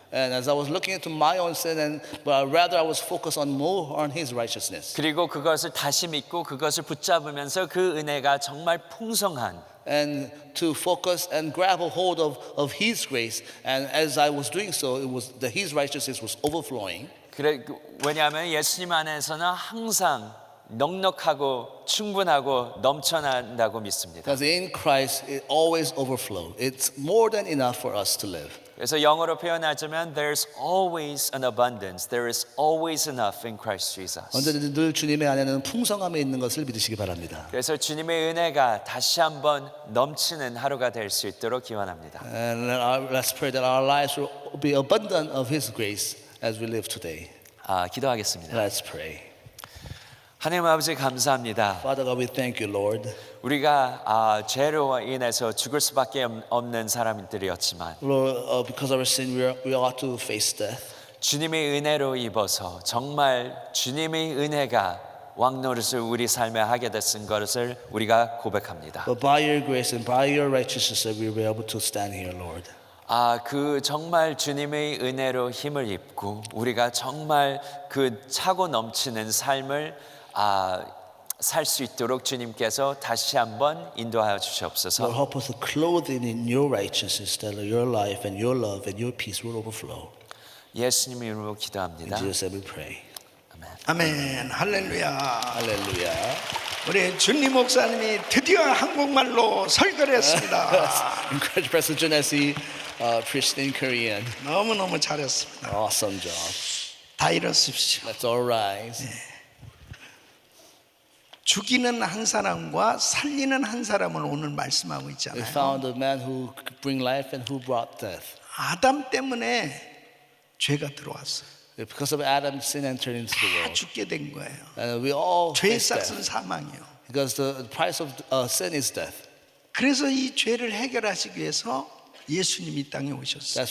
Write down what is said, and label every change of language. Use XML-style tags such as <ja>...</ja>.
<en>And as I was looking into my own sin, but rather I was focused on more on His righteousness.</en> <ko>그리고 그것을 다시 믿고 그것을 붙잡으면서 그 은혜가 정말 풍성한</ko> <en>And to focus and grab a hold of His grace. And as I was doing so, it was that His righteousness was overflowing.</en> <ko>왜냐하면 예수님 안에서는 항상 넉넉하고 충분하고 넘쳐난다고 믿습니다.</ko> <en>Because in Christ, it always overflows. It's more than enough for us to live.</en> <ko>그래서 영어로 표현하자면</ko> <en>there's always an abundance. There is always enough in Christ Jesus.</en> <ko>언제든지 늘 주님의 안에는 풍성함이 있는 것을 믿으시기 바랍니다. 그래서 주님의 은혜가 다시 한번 넘치는 하루가 될 수 있도록 기원합니다.</ko> <en>And let's pray that our lives will be abundant of His grace as we live today.</en> <ko>기도하겠습니다.</ko> <en>Let's pray.</en> <ko>하나님 아버지 감사합니다.</ko> <en>Father God, we thank you, Lord.</en> <ko>우리가 죄로 인해서 죽을 수밖에 없는 사람들이었지만</ko> <en>Lord, because of our sin, we ought to face death.</en> <ko>주님의 은혜로 입어서 정말 주님의 은혜가 왕노릇을 우리 삶에 하게 됐은 것을 우리가 고백합니다.</ko> <en>But by your grace and by your righteousness, we were able to stand here, Lord.</en> <ko>그 정말 주님의 은혜로 힘을 입고 우리가 정말 그 차고 넘치는 삶을 살 수 있도록 주님께서 다시 한번 인도하여</ko> <en>Lord,</en> <ko>주시옵소서.</ko> <en>help us to clothe in your righteousness, that your life and your love and your peace will overflow.</en> <ko>예수님 이름으로</ko> <en>In</en> <ko>기도합니다.</ko> <en>Jesus' name we pray.</en> <ko>아멘. 아멘. 할렐루야.</ko> <en>Hallelujah.</en> <ko>우리 준리 목사님이 드디어 한국말로 설교를 했습니다.</ko> <en>Encourage Pastor Jun as he preached in Korean.</en> <ko>너무너무 잘했습니다.</ko> <en>Awesome job.</en> <ko>다 일어서십시오.</ko> <en>Let's all rise.</en> <ko>죽이는 한 사람과 살리는 한 사람을 오늘 말씀하고</ko> <en>We</en> <ko>있잖아요.</ko> <en>found a man who could bring life and who brought death.</en> <ko>아담 때문에 죄가 들어왔어요.</ko> <en>Because of Adam's sin entered into the</en> <ko>다</ko> <en>world.</en> <ko>죽게 된 거예요.</ko> <en>And we all</en> <ko>죄의</ko> <en>face death.</en> <ko>싹은 사망이요.</ko> <en>Because the price of sin is death.</en> <ko>그래서 이 죄를 해결하시기 위해서 예수님이 이 땅에 오셨어요.</ko>